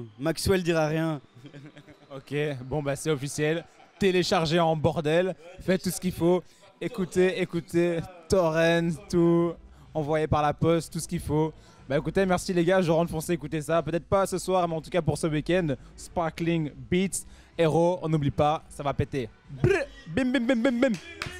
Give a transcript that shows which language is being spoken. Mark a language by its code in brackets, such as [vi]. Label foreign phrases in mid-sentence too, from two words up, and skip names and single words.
[fr] Maxwell dira rien. Ok, bon bah c'est officiel. Téléchargez en bordel, faites tout ce qu'il faut. Écoutez, torrent, tout, envoyé par la poste, tout ce qu'il faut. Bah écoutez, merci les gars, je rentre foncer écouter ça. Peut-être pas ce soir, mais en tout cas pour ce week-end. Sparkling Beats, Hero, on n'oublie pas, ça va péter. Brr, bim bim bim bim bim.